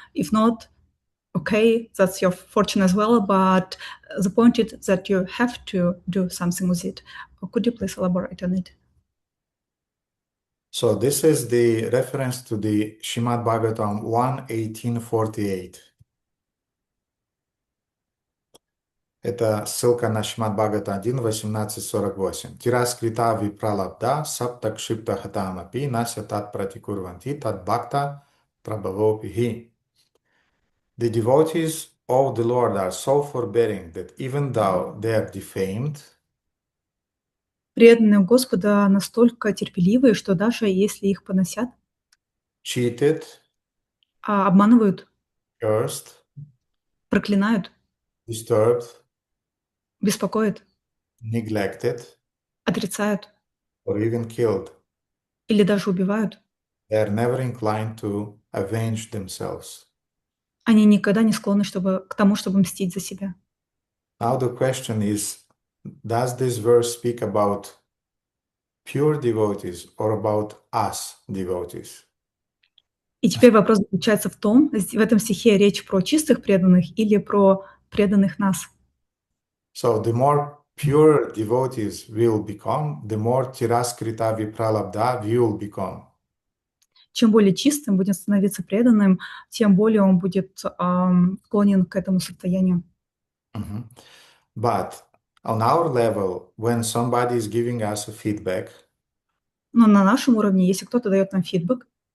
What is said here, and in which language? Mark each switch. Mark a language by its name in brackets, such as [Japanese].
[English] If not, okay, that's your fortune as well, but the point is that you have to do something with it. Could you please elaborate on it? So this is the reference to the Srimad Bhagavatam 1:1848. [Russian] Это ссылка на Шримад Бхагавата 1, 18:48. [Sanskrit] Тираскрита випралабда саптакшипта хатамапи нася тат пратикурванти тат бхакта прабхавопихи. [English] The devotees of the Lord are so forbearing that even though they are defamed, [Russian] Преданные Господа настолько терпеливые, что даже если их поносят, [English] cheated, [Russian] обманывают, [English] cursed, [Russian] проклинают, [English] disturbed, [Russian] беспокоят, [English] neglected, [Russian] отрицают [English] or even killed, [Russian] или даже убивают, [English] they are never inclined to avenge themselves. [Russian] они никогда не склонны к тому, чтобы мстить за себя. [English] Now the question is, does this verse speak about pure devotees or about us devotees? [Russian] И теперь вопрос заключается в том, в этом стихе речь про чистых преданных или про преданных нас. [English] So the more pure devotees will become, the more tiraskrita vipralabdha we will become. [Russian] Чем более чистым будет становиться преданным, тем более он будет склонен к этому состоянию. Mhm. [English] But on our level, when somebody is giving us a feedback, [Russian] Но на нашем уровне, если кто-то дает нам фидбэк,